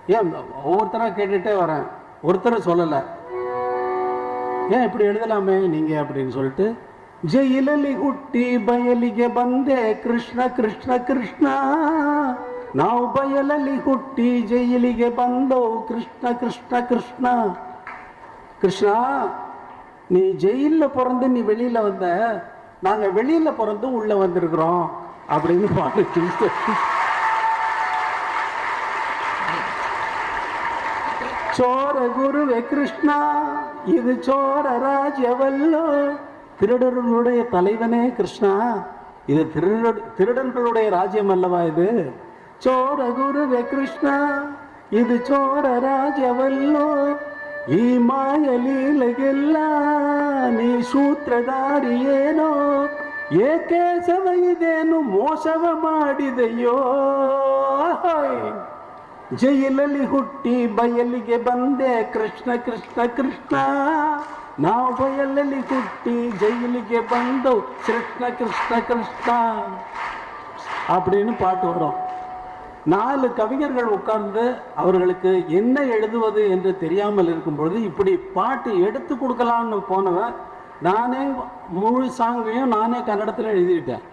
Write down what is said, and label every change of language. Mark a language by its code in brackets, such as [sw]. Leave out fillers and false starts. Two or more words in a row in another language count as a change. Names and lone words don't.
[ta] ஏன் ஒவ்வொருத்தராக கேட்டுகிட்டே வரேன், ஒருத்தரும் சொல்லலை. ஏன் இப்படி எழுதலாமே நீங்கள் அப்படின்னு சொல்லிட்டு, [kn] ಜೈಲಲ್ಲಿ ಹುಟ್ಟಿ ಬಯಲಿಗೆ ಬಂದೆ ಕೃಷ್ಣ ಕೃಷ್ಣ ಕೃಷ್ಣ, ನಾವು ಬಯಲಲ್ಲಿ ಹುಟ್ಟಿ ಜೈಲಿಗೆ ಬಂದೋ ಕೃಷ್ಣ ಕೃಷ್ಣ ಕೃಷ್ಣ. [ta] கிருஷ்ணா, நீ ஜெயிலில் பிறந்து நீ வெளியில் வந்த, நாங்கள் வெளியில் பிறந்து உள்ளே வந்திருக்கிறோம் அப்படின்னு பாட்டு. [kn] ಚೋರ ಗುರುವೇ ಕೃಷ್ಣಾ, ಇದು ಚೋರ ರಾಜ್ಯವಲ್ಲೋ. [ta] திருடர்களுடைய தலைவனே கிருஷ்ணா, இது திருடர்களுடைய ராஜ்யம் அல்லவா இது? [kn] ಚೋರ ಗುರುವೇ ಕೃಷ್ಣಾ, ಇದು ಚೋರ ರಾಜ್ಯವಲ್ಲೋ. ಈ ಮಾಯಲೀಲೆಗೆಲ್ಲ ನೀ ಸೂತ್ರಧಾರಿಯೇನೋ, ಏಕೆ ಸವಯಿದೇನು ಮೋಸವ ಮಾಡಿದೆಯೋ. ಜೈಲಲ್ಲಿ ಹುಟ್ಟಿ ಬಯಲಿಗೆ ಬಂದೆ ಕೃಷ್ಣ ಕೃಷ್ಣ ಕೃಷ್ಣ, ನಾವು ಬಯಲಲ್ಲಿ ಹುಟ್ಟಿ ஜெயிலுக்கு ಬಂದோ ಕೃಷ್ಣ ಕೃಷ್ಣ ಕೃಷ್ಣ [ta] அப்படின்னு பாட்டு வரும். 4 கவிஞர்கள் உட்கார்ந்து அவர்களுக்கு என்ன எழுதுவது என்று தெரியாமல் இருக்கும் பொழுது இப்படி பாட்டு எடுத்து கொடுக்கலான்னு போனவன், நானே முழு சாங்கையும் நானே கன்னடத்தில் எழுதிவிட்டேன்.